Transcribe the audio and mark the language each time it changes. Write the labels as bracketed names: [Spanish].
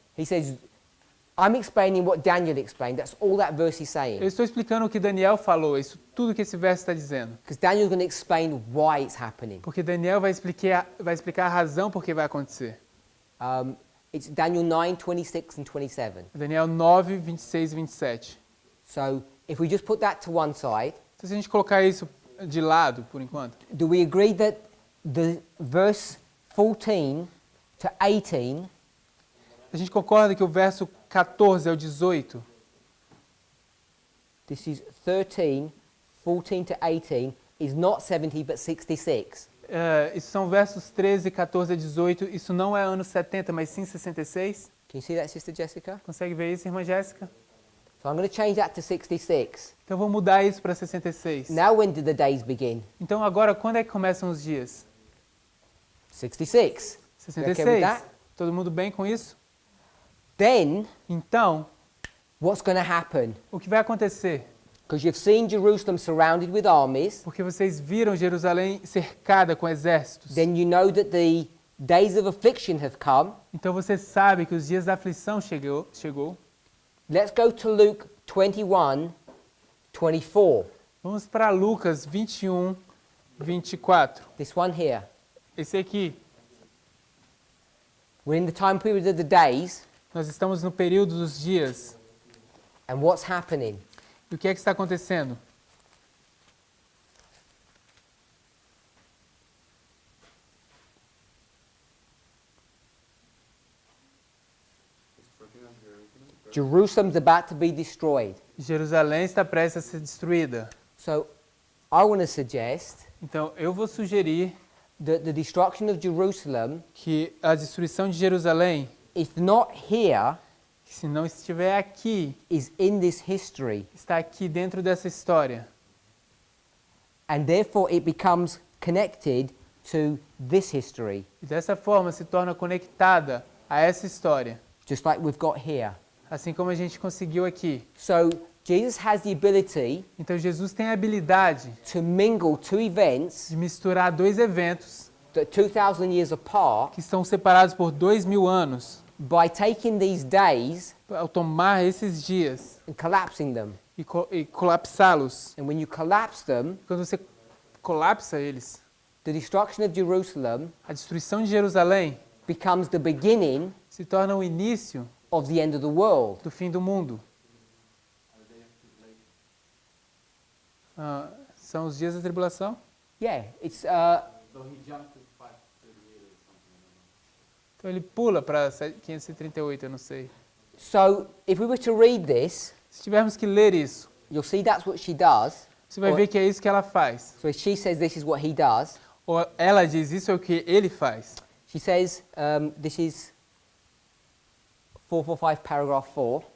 [English] He says, I'm explaining what Daniel explained. That's all that verse is [Portuguese] Eu [English] saying. [Portuguese] estou explicando o que Daniel falou, isso tudo que esse verso está dizendo. [English] Because Daniel's going to explain why it's happening. [Portuguese] Porque Daniel vai explicar a razão por que vai acontecer. [English] It's Daniel 9, 26 and 27. [Portuguese] Daniel 9, 26 e 27. [English] So if we just put that to one side, [Portuguese] Então, se a gente colocar isso de lado, por enquanto, [English] do we agree that the verse 14 to 18 [Portuguese] a gente concorda que o verso 14 ao 18, [English] this is 13, 14 to 18, is not 70 but 66. [Portuguese] isso são versos 13, 14 a 18, isso não é anos 70, mas sim 66? [English] Can you see that, Sister Jessica? [Portuguese] Consegue ver isso, irmã Jéssica? [English] So I'm going to change that to 66. [Portuguese] Então, vou mudar isso para 66. [English] Now when do the days begin? [Portuguese] Então, agora, quando é que começam os dias? [English] 66. You okay with [Portuguese] 66. [English] that? [Portuguese] Todo mundo bem com isso? [English] Then, [Portuguese] Então, [English] what's going to happen? [Portuguese] o que vai acontecer? [English] Because you've seen Jerusalem surrounded with armies, [Portuguese] Porque vocês viram Jerusalém cercada com exércitos. [English] then you know that the days of affliction have come. [Portuguese] Então, você sabe que os dias da aflição chegou. [English] Let's go to Luke 21, 24. [Portuguese] Vamos para Lucas 21, 24. [English] This one here. [Portuguese] Esse aqui, [English] We're in the time period of the days, [Portuguese] nós estamos no período dos dias. [English] and what's happening? [Portuguese] E o que é que está acontecendo? [English] Jerusalem's about to be destroyed. [Portuguese] Jerusalém está prestes a ser destruída. [English] So I want to suggest [Portuguese] Então, eu vou sugerir [English] that the destruction of Jerusalem, [Portuguese] que a destruição de Jerusalém, [English] if not here, [Portuguese] se não estiver aqui, [English] is in this history. [Portuguese] está aqui dentro dessa história. [English] And therefore it becomes connected to this history, [Portuguese] E dessa forma se torna conectada a essa história, [English] just like we've got here. [Portuguese] assim como a gente conseguiu aqui. [English] So Jesus has the ability [Portuguese] Então Jesus tem a habilidade [English] to mingle two events [Portuguese] de misturar dois eventos [English] that 2,000 years apart [Portuguese] que estão separados por 2000 anos, [English] by taking these days [Portuguese] ao tomar esses dias [English] and collapsing them. [Portuguese] e colapsá-los. [English] And when you collapse them, [Portuguese] Quando você colapsa eles, [English] the destruction of Jerusalem [Portuguese] a destruição de Jerusalém [English] becomes the beginning [Portuguese] se torna o início [English] of the end of the world. [Portuguese] do fim do mundo. São os dias da tribulação? [English] Yeah, it's So he jumped to 538 or something. I don't know. [Portuguese] Então ele pula para 538, eu não sei. [English] so if we were to read this, [Portuguese] Se tivermos que ler isso, [English] you'll see that's what she does. [Portuguese] você vai ver que é isso que ela faz. [English] So she says this is what he does. [Portuguese] Ou ela diz, isso é o que ele faz. [English] She says this is 445 paragraph 4.